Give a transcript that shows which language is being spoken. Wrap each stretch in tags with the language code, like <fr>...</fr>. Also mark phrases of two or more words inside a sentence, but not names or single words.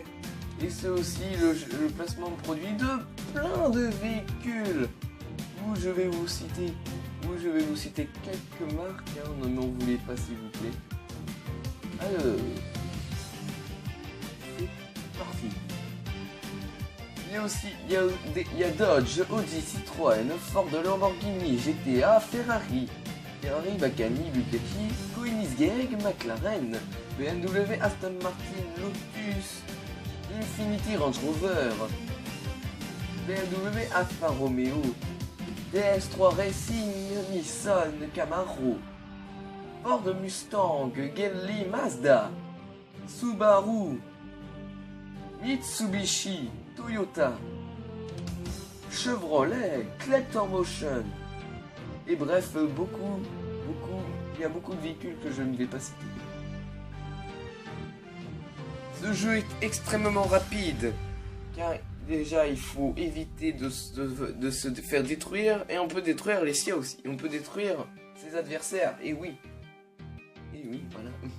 <fr>Et c'est aussi le placement de produit de plein de véhicules. Où je vais vous citer quelques marques, hein, ne m'en voulez pas s'il vous plaît. Alors, c'est parti. Il y a Dodge, Audi, Citroën, Ford, Lamborghini, GTA, Ferrari, Bacani, Bugatti, Koenigsegg, McLaren, BMW, Aston Martin, Lotus, Infiniti, Range Rover, BMW, Alfa Romeo, DS3 Racing, Nissan, Camaro, Ford Mustang, Geely, Mazda, Subaru, Mitsubishi, Toyota, Chevrolet, Collector Motion Et bref, il y a beaucoup de véhicules que je ne vais pas citer. Ce jeu est extrêmement rapide, car déjà il faut éviter de se faire détruire, et on peut détruire les siens aussi, on peut détruire ses adversaires, et oui, voilà.</fr>